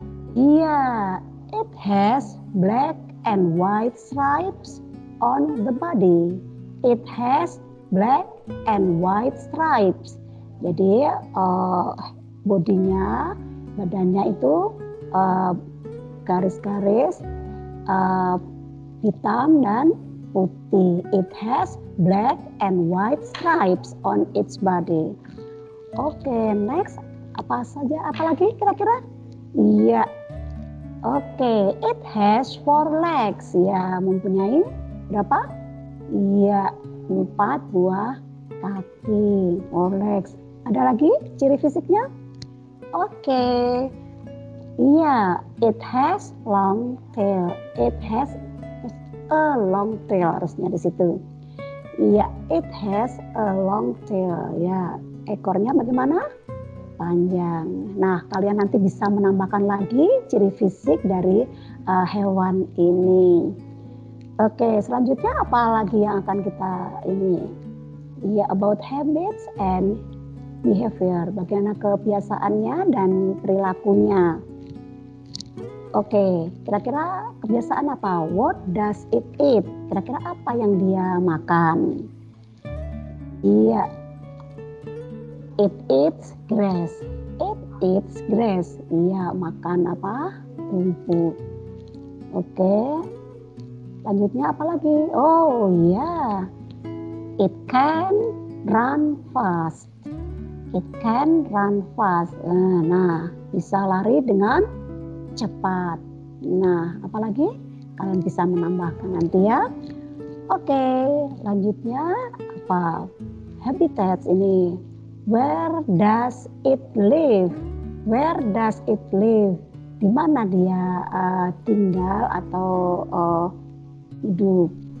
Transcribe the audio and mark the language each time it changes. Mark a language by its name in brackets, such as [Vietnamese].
[English] Iya, it has black and white stripes on the body. It has black and white stripes. [Indonesian] Jadi bodinya, badannya itu garis-garis hitam dan putih. [English] It has black and white stripes on its body. [Indonesian] Oke, next apa saja? Apalagi kira-kira? Iya. [English] Oke, it has 4 legs. [Indonesian] Ya, mempunyai berapa? Iya, 4 buah kaki. [English] 4 legs. [Indonesian] Ada lagi ciri fisiknya? Oke. Iya, [English] it has long tail. It has a long tail, [Indonesian] harusnya di situ. [English] Iya, it has a long tail. [Indonesian] Ya, ekornya bagaimana? Panjang. Nah, kalian nanti bisa menambahkan lagi ciri fisik dari hewan ini. Oke, selanjutnya apa lagi yang akan kita ini? [English] Iya, about habits and behavior. [Indonesian] Bagaimana kebiasaannya dan perilakunya. Oke, kira-kira kebiasaan apa? [English] What does it eat? [Indonesian] Kira-kira apa yang dia makan? Iya, [English] it eats grass. It eats grass. [Indonesian] Iya, makan apa? Rumput. Oke, lanjutnya apa lagi? Oh iya, [English] it can run fast. It can run fast. [Indonesian] Nah, bisa lari dengan cepat. Nah, apalagi kalian bisa menambahkan nanti ya. Oke, lanjutnya apa? Habitats ini. [English] Where does it live? Where does it live? [Indonesian] di mana dia tinggal atau hidup.